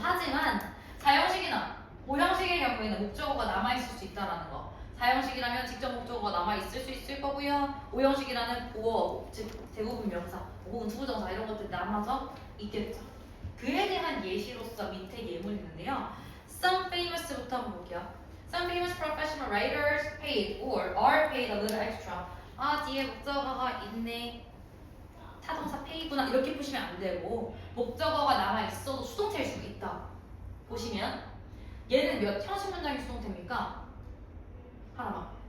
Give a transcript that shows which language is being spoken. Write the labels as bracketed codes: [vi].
[ko] 하지만 4형식이나 5형식의 경우에는 목적어가 남아있을 수 있다는 거. 4형식이라면 직접 목적어가 남아있을 수 있을 거고요. 5형식이라는 보어, 즉 대부분 명사, 혹은 투부정사 이런 것들이 남아서 있겠죠. 그에 대한 예시로서 밑에 예문이 있는데요. [en] Some famous [ko] 부터 한번 볼게요. [en] Some famous professional writers paid or are paid a little extra. [ko] 아, 뒤에 목적어가 있네. 타동사 paid구나. 이렇게 보시면 안 되고 목적어가 남아있어도 수동태일 수도 있다. 보시면 얘는 몇 형식 문장의 수동태입니까? 하나만.